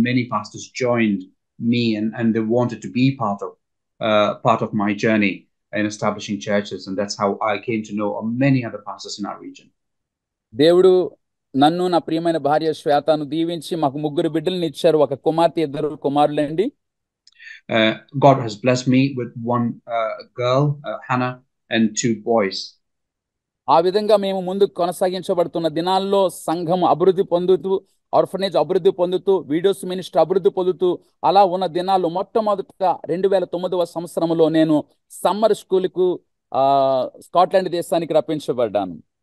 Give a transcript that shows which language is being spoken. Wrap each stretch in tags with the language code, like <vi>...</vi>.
<en>Many pastors joined me and they wanted to be part of my journey in establishing churches, and that's how I came to know many other pastors in our region.</en> <te>దేవుడు నన్ను, నా ప్రియమైన భార్య శ్వేతను దీవించి మాకు 3 బిడ్డలను ఇచ్చారు. ఒక కుమార్తె, 2 కుమారులండి.</te> <en>God has blessed me with 1 girl, Hannah, and 2 boys.</en> <te>ఆ విధంగా మేము ముందుకు కొనసాగించబడుతున్న దినాల్లో సంఘం అభివృద్ధి పొందుతూ, ఆర్ఫనేజ్ అభివృద్ధి పొందుతూ, వీడియోస్ మినిస్ట్రీ అభివృద్ధి పొందుతూ అలా ఉన్న దినాలు మొట్టమొదట 2009వ సంవత్సరంలో నేను సమ్మర్ స్కూల్కు స్కాట్లాండ్ దేశానికి రప్పించబడ్డాను.</te>